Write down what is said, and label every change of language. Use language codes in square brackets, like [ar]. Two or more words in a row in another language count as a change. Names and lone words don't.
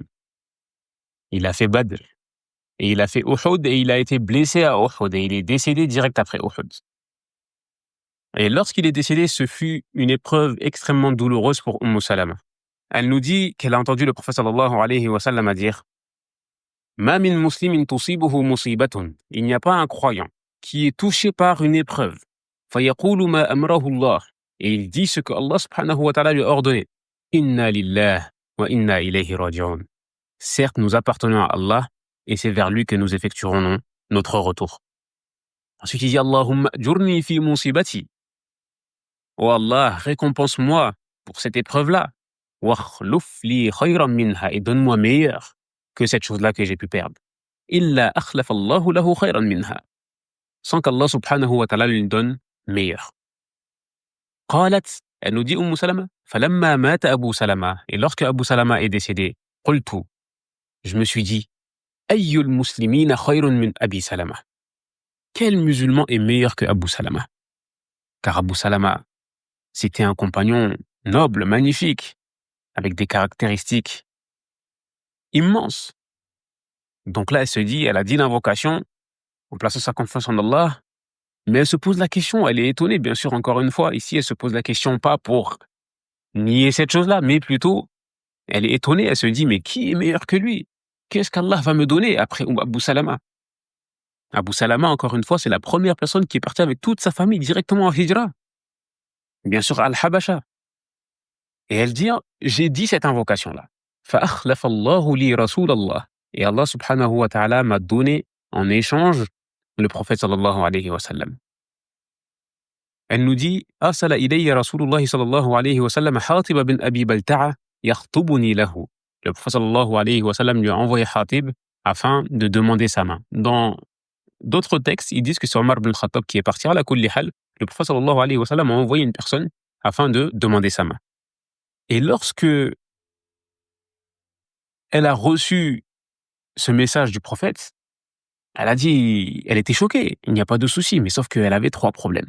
[fr] Il a fait Badr. Et il a fait Uhud et il a été blessé à Uhud et il est décédé direct après Uhud. Et lorsqu'il est décédé, ce fut une épreuve extrêmement douloureuse pour Salama. Elle nous dit qu'elle a entendu le prophète [ar] صلى الله عليه وسلم [fr] dire [ar] ما من مسلم تصيبه مصيبة. [fr] Il n'y a pas un croyant qui est touché par une épreuve. [ar] فيقول ما أمره الله. [fr] Et il dit ce que [ar] الله سبحانه وتعالى [fr] lui a ordonné. [ar] إنا لله وإنا إليه راجعون. [fr] Certes, nous appartenons à Allah et c'est vers lui que nous effectuerons notre retour. Ensuite, il dit [ar] اللهم أجرني في مصيبتي. [fr] Oh Allah, récompense-moi pour cette épreuve-là. [ar] واخلف لي خيرا منها, [fr] et donne-moi meilleur que cette chose-là que j'ai pu perdre. [ar] إلا أخلف الله له خيرا منها. [fr] Sans qu' [ar] الله سبحانه وتعالى [fr] lui donne meilleur. Qalat, elle nous dit Salama, [ar] فلما مات [fr] Abu Salama. Et lorsque Abu Salama est décédé, qultu, je me suis dit, [ar] أي المسلمين خير من أبي سلمة. [fr] Quel musulman est meilleur que Abu Salama? Car Abu Salama, c'était un compagnon noble, magnifique, avec des caractéristiques immenses. Donc là, elle a dit l'invocation, en plaçant sa confiance en Allah, mais elle se pose la question, elle est étonnée, bien sûr, encore une fois. Ici, elle se pose la question pas pour nier cette chose-là, mais plutôt, elle est étonnée, elle se dit, mais qui est meilleur que lui? Qu'est-ce qu'Allah va me donner après Abu Salama? Abu Salama, encore une fois, c'est la première personne qui est partie avec toute sa famille directement en Hijra. Bien sûr, Al-Habasha. Et elle dit, j'ai dit cette invocation-là. [ar] فَأَخْلَفَ اللَّهُ لِي رَسُولَ اللَّهِ. [fr] Et [ar] الله سبحانه وتعالى [fr] m'a donné en échange le prophète [ar] صلى الله عليه وسلم. [fr] Elle nous dit, [ar] أَرْسَلَ إِلَيَّ رَسُولُ اللَّهِ صلى الله عليه وسلم حَاطِبَ بن أبي بلتعة يخطبني له. [fr] Le prophète [ar] صلى الله عليه وسلم [fr] lui a envoyé Hatib afin de demander sa main. Dans d'autres textes, ils disent que c'est Omar ibn Khattab qui est parti à la [ar] كل حال. [fr] Le prophète [ar] صلى الله عليه وسلم [fr] a envoyé une personne afin de demander sa main. Et lorsque elle a reçu ce message du prophète, elle a dit, elle était choquée, il n'y a pas de souci, mais sauf qu'elle avait 3 problèmes.